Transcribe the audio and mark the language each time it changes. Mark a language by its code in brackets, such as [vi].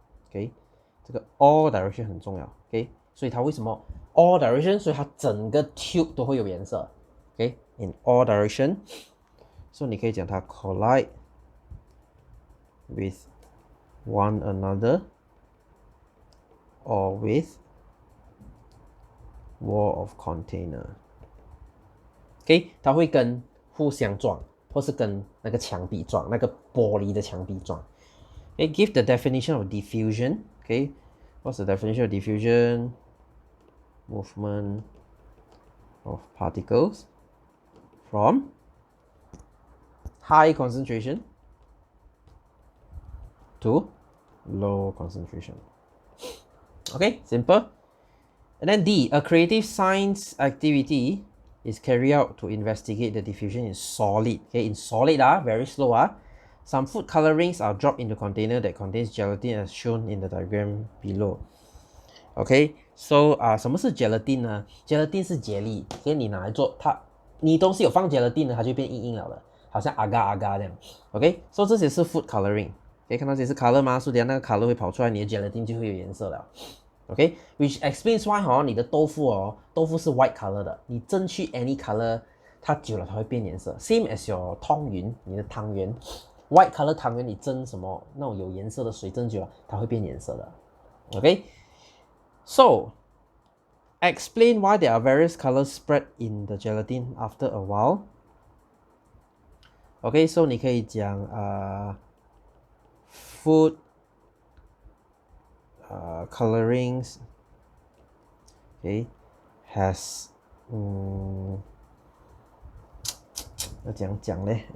[zh] Okay, 这个 all direction 很重要。 Okay, 所以它为什么 all direction？所以它整个 tube 都会有颜色。 [en] Okay, in all direction. So [zh] 你可以讲 [en] 它 collide with one another or with wall of container. [zh] Okay, 它会跟互相撞，或是跟那个墙壁撞，那个玻璃的墙壁撞。 [en] Okay, give the definition of diffusion. Okay, what's the definition of diffusion? Movement of particles from high concentration to low concentration. Okay, simple. And then D, a creative science activity is carried out to investigate the diffusion in solid. Okay, in solid, very slow. Some food colorings are dropped into a container that contains gelatin as shown in the diagram below. [zh] Okay, so 什么是 gelatin 呢 ？gelatin 是啫喱，所以你拿来做它，你东西有放 gelatin 呢，它就变硬硬了的，好像 agar 这样。 OK， 所以这些是 food coloring， 可以看到这些是 color 吗？所以那个 color 会跑出来，你的 gelatin 就会有颜色了。 OK， [en] which explains why [zh] 你的豆腐豆腐是 white color 的，你蒸去 any color， 它久了它会变颜色。 [en] Same as your [zh] 汤圆，你的汤圆 white color 汤圆，你蒸什么那种有颜色的水蒸久了，它会变颜色的。 [en] OK。So, explain why there are various colors spread in the gelatin after a while. Okay, so [zh] 你可以讲 [en] food colorings okay has [zh] 要怎样讲呢？